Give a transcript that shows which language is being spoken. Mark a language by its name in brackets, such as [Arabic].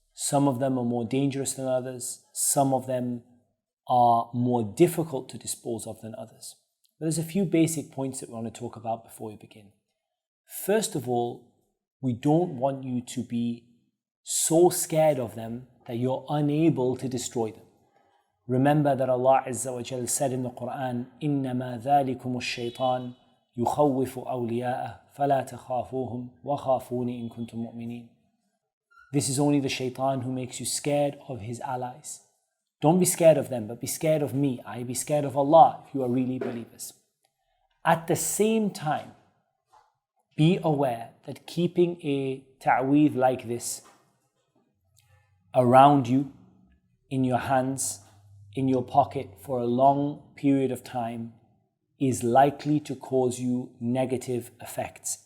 [English] Some of them are more dangerous than others. Some of them are more difficult to dispose of than others. But there's a few basic points that we want to talk about before we begin. First of all, we don't want you to be so scared of them that you're unable to destroy them. Remember that Allah Azza wa Jal said in the Quran, [Arabic] إِنَّمَا ذَلِكُمُ الشَّيْطَانُ يُخَوِّفُ أَوْلِيَاءَهُ فَلَا تَخَافُوهُمْ وَخَافُونِ إِن كُنتُم مُؤْمِنِينَ. [English] This is only the shaitan who makes you scared of his allies. Don't be scared of them, but be scared of me. Be scared of Allah if you are really believers. At the same time, be aware that keeping a ta'weez like this around you, in your hands, in your pocket for a long period of time is likely to cause you negative effects.